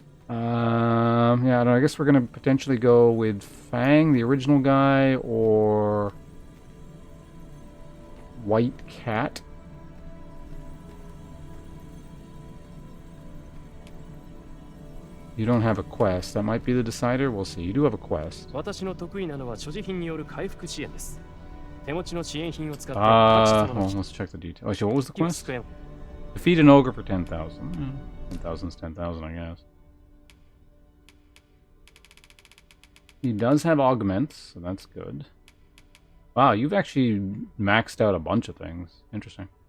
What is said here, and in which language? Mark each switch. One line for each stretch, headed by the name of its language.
English: Yeah, I guess we're gonna potentially go with Fang, the original guy, or White Cat. You don't have a quest. That might be the decider. We'll see. You do have a quest.
Japanese: 私の得意なのは所持品による回復支援です。手持ちの支援品を使って
English: well, let's check the details. Actually, what was the quest? Defeat an ogre for 10,000. 10,000 is 10,000, I guess. He does have augments, so that's good. Wow, you've actually maxed out a bunch of things. Interesting.